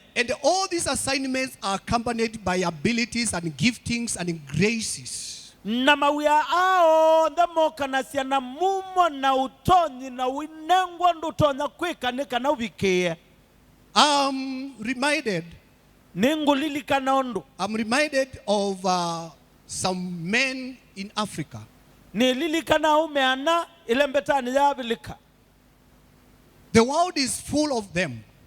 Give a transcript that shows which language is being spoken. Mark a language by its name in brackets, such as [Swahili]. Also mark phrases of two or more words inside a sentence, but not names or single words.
[English] And all these assignments are accompanied by abilities and giftings and graces. [Kamba] Na mawia ao ndemo kanasia na mumo na utonyi na winengwa ndutonya kwikanika na ubikie. [English] I'm reminded of some men in Africa. The world is full of them.